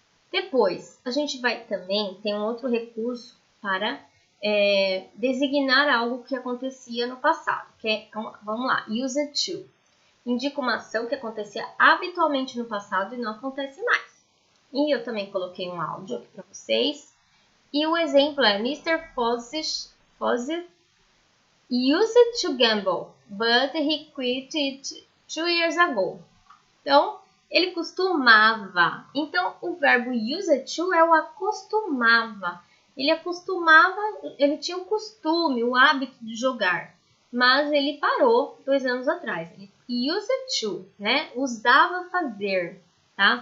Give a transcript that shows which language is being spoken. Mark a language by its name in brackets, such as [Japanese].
[Portuguese] Depois, a gente vai também ter um outro recurso para designar algo que acontecia no passado, que é, vamos lá, used to. Indica uma ação que acontecia habitualmente no passado e não acontece mais. E eu também coloquei um áudio aqui para vocês. E o exemplo é Mr. [English] Fawcett used to gamble, but he quit it 2 years ago. [Portuguese] Então, ele costumava. Então, o verbo used to é o acostumava. Ele tinha o costume, o hábito de jogar, mas ele parou 2 anos atrás. Ele used to, né? Usava fazer, tá?